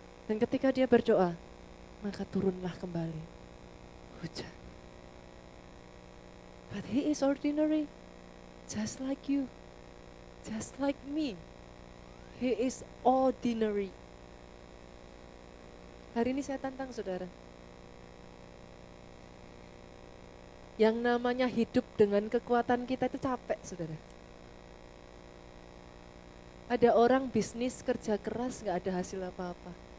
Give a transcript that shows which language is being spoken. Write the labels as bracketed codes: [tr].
[id] Dan ketika dia berdoa, maka turunlah kembali hujan. [en] But he is ordinary, just like you, just like me. He is ordinary. [id] Hari ini saya tantang saudara. Yang namanya hidup dengan kekuatan kita itu capek, saudara. Ada orang bisnis kerja keras gak ada hasil apa-apa.